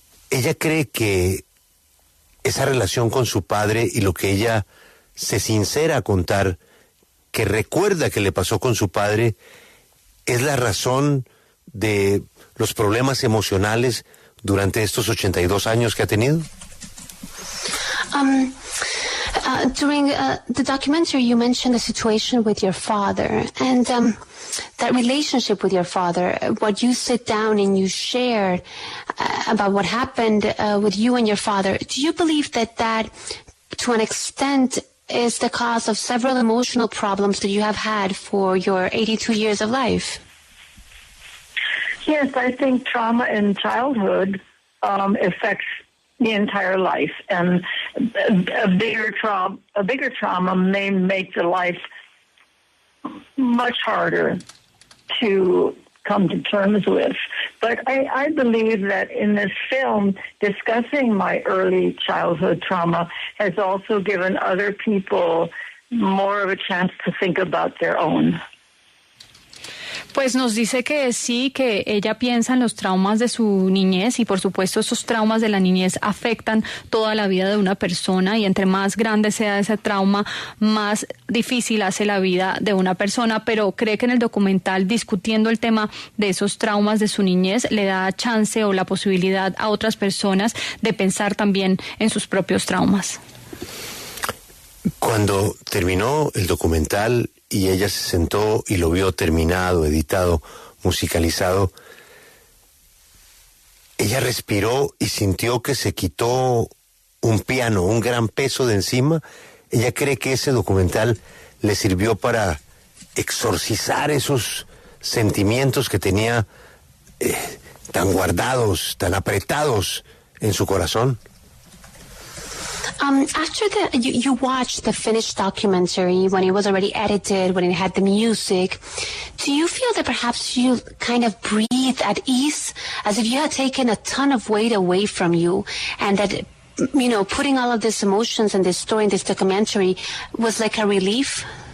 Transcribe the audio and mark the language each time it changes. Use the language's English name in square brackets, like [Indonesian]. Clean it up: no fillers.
[Spanish] Ella cree que esa relación con su padre y lo que ella se sincera a contar, que recuerda que le pasó con su padre, es la razón de los problemas emocionales durante estos 82 años que ha tenido. [English] During the documentary, you mentioned the situation with your father and that relationship with your father, what you sit down and you shared about what happened with you and your father. Do you believe that to an extent, is the cause of several emotional problems that you have had for your 82 years of life? Yes, I think trauma in childhood affects the entire life, and a bigger trauma may make the life much harder to come to terms with. But I believe that in this film, discussing my early childhood trauma has also given other people more of a chance to think about their own. [Spanish] Pues nos dice que sí, que ella piensa en los traumas de su niñez y por supuesto esos traumas de la niñez afectan toda la vida de una persona y entre más grande sea ese trauma, más difícil hace la vida de una persona, pero cree que en el documental, discutiendo el tema de esos traumas de su niñez, le da chance o la posibilidad a otras personas de pensar también en sus propios traumas. Cuando terminó el documental y ella se sentó y lo vio terminado, editado, musicalizado, ella respiró y sintió que se quitó un piano, un gran peso de encima. Ella cree que ese documental le sirvió para exorcizar esos sentimientos que tenía tan guardados, tan apretados en su corazón. [English] After you watched the finished documentary, when it was already edited, when it had the music, do you feel that perhaps you kind of breathed at ease, as if you had taken a ton of weight away from you, and that, you know, putting all of these emotions and this story in this documentary was like a relief?